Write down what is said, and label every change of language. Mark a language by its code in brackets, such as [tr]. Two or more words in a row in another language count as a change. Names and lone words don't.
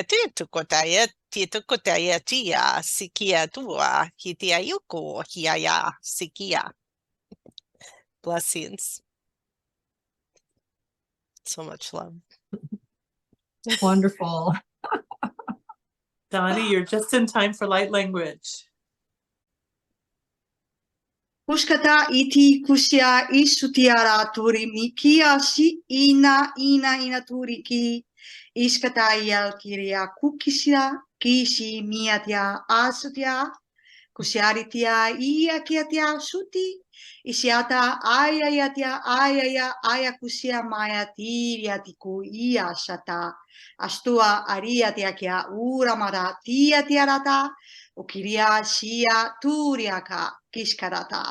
[en] Blessings. So much love. Wonderful. Donnie, you're just in time for light language. Kuskata iti kusia isutiara turi mikia si ina turi ki iskata yel kiria kukisia kisi miatia asutia kusiaritia ia kiatia suti isiata ayatia aya kusia maya tiria tiku ia sata astua ariatia kia uramara tia tiarata ukiria sia turiaka kiskarata.